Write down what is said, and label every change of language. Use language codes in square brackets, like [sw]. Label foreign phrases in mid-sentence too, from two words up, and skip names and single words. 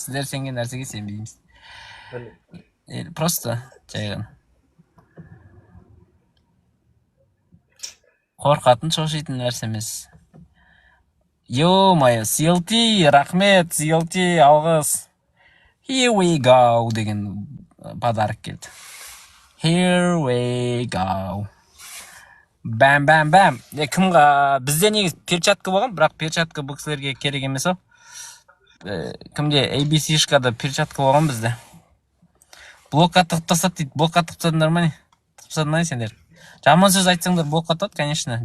[kk] Сіздер сенген нәрсеге сенбейміз. Просто жайған. Қорқатын, шошитын нәрсе емес. Ё-майо, CLT, рахмет, CLT, алғыс. [en] Here we go [kk] деген подарок келді. [en] Here we go. Бәм. [kk] Бізде негіз перчатка болған, бірақ перчатка бұл кісілерге керек емес ау. Кімде ABC-шкада перчатка болған бізде. Блокқа тығып тастады дейді. Блокқа тығып тастадыңдар ма не? Тығып тастады ма сендер? Жаман сөз айтсаңдар блокқа тығады, конечно.